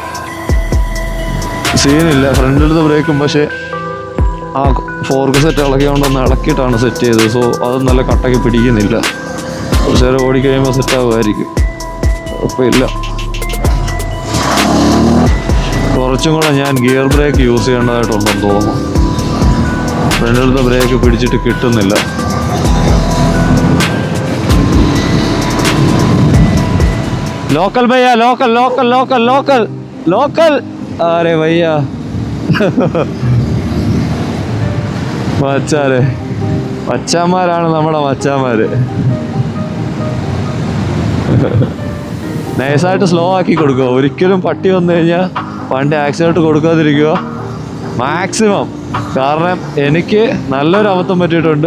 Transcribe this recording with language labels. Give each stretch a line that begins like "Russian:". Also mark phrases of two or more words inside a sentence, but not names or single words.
Malayalam: സീനില്ല ഫ്രണ്ടിലത്തെ ബ്രേക്കും, പക്ഷേ ആ
English: fork set
Malayalam: ഇളക്കിയോണ്ടൊന്ന് ഇളക്കിയിട്ടാണ് സെറ്റ് ചെയ്തത്. സോ അത് നല്ല കട്ടയ്ക്ക് പിടിക്കുന്നില്ല. കുറച്ച് നേരം ഓടിക്കഴിയുമ്പോൾ സെറ്റാകുമായിരിക്കും, കുഴപ്പമില്ല. കുറച്ചും കൂടെ ഞാൻ
English: gear brake use
Malayalam: ചെയ്യേണ്ടതായിട്ടുണ്ടെന്ന് തോന്നുന്നു. ഫ്രണ്ടിലത്തെ ബ്രേക്ക് പിടിച്ചിട്ട് കിട്ടുന്നില്ല.
Hindi: लोकल भैया, लोकल लोकल लोकल लोकल लोकल. अरे भैया
Malayalam: മച്ചാരെ, മച്ചാന്മാരാണ് നമ്മുടെ മച്ചാന്മാര്. നൈസായിട്ട് സ്ലോ ആക്കി കൊടുക്കുക. ഒരിക്കലും പട്ടി വന്നു കഴിഞ്ഞാൽ വണ്ടി ആക്സിഡൻറ്റ് കൊടുക്കാതിരിക്കുക മാക്സിമം. കാരണം എനിക്ക് നല്ലൊരു അബദ്ധം പറ്റിയിട്ടുണ്ട്.